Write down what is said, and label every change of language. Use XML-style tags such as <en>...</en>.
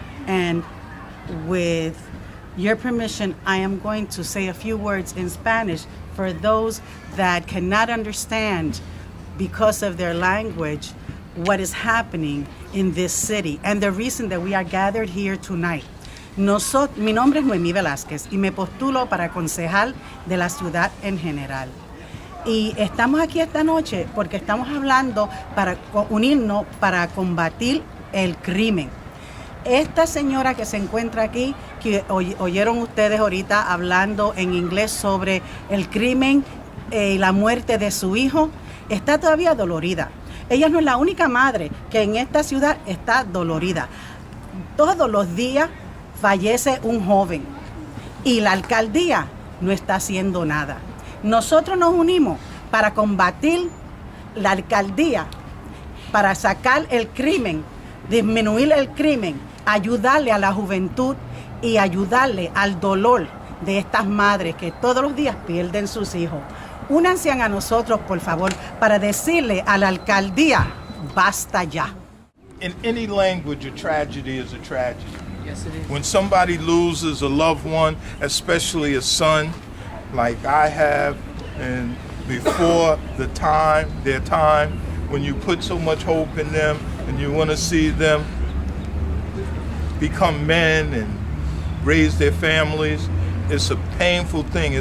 <en>And with your permission, I am going to say a few words in Spanish for those that cannot understand, because of their language, what is happening in this city and the reason that we are gathered here tonight.</en> <es>Mi nombre es Noemí Velázquez y me postulo para concejal de la ciudad en general. Y estamos aquí esta noche porque estamos hablando para unirnos para combatir el crimen. Esta señora que se encuentra aquí, que oyeron ustedes ahorita hablando en inglés sobre el crimen y la muerte de su hijo, está todavía dolorida. Ella no es la única madre que en esta ciudad está dolorida. Todos los días fallece un joven y la alcaldía no está haciendo nada. Nosotros nos unimos para combatir la alcaldía para sacar el crimen, disminuir el crimen, ayudarle a la juventud y ayudarle al dolor de estas madres que todos los días pierden sus hijos. Únanse a nosotros, por favor, para decirle a la alcaldía, basta ya.</es> <en>In any language, a tragedy is a tragedy. Yes, it is. When somebody loses a loved one, especially a son, like I have, and before their time, when you put so much hope in them and you want to see them become men and raise their families, it's a painful thing.</en>